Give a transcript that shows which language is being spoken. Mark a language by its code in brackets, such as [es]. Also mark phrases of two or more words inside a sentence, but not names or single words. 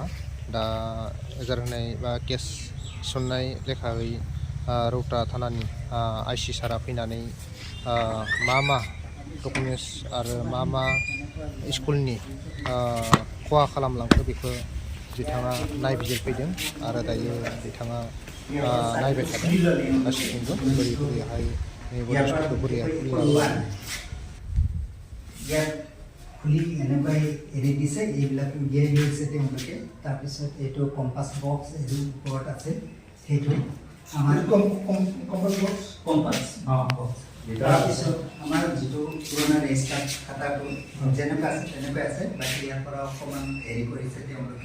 [brx] दा एजार होनाय बा केस थिसननाय लेखायै रौता थानानि आइसि सारा फैनानै मा डकुमेन्ट्स आरो मा स्कुलनि खहा खालामलांखो बेखौ बिथाङा नायबिजिरफैदों आरो दायो बिथाङा नायबाय थादों गासिबो बोरैहाय बस्तुखौ बोरैहाय [as] খুলি এনেকৈ এৰি দিছে। এইবিলাক উলিয়াই লৈছে তেওঁলোকে। তাৰপিছত এইটো [en] compass box [as] এইটো ওপৰত আছে, সেইটো আমাৰ [en] compass box. [as] তাৰপিছত আমাৰ যিটো পুৰণা ৰেজিষ্টাৰ খাতাটো যেনেকুৱা আছে তেনেকৈ আছে, বাকী ইয়াৰ পৰা অকণমান হেৰি কৰিছে তেওঁলোকে।